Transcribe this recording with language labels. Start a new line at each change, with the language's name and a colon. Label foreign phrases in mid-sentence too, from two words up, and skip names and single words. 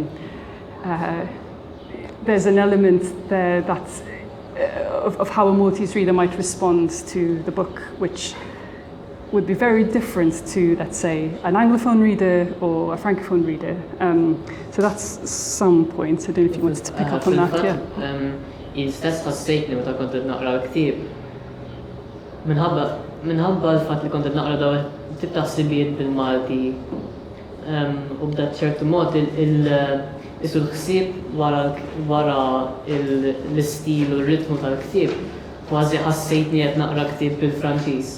English: there's an element there that of how a Maltese reader might respond to the book, which would be very different to, let's say, an Anglophone reader or a Francophone reader. So that's some points. I don't know if you wanted to pick up on that.
Maltese: Il-stess ħassejtni meta kont qed naqra l-ktieb. Minħabba l-fatt li kont qed naqra dawn tip ta' ħsibijiet bil-Malti u b'dat ċertu mod isu l-ħsieb wara l-istil u r-ritmu tal-ktieb kważi ħassejtni qed naqra ktieb bil-Franċiż.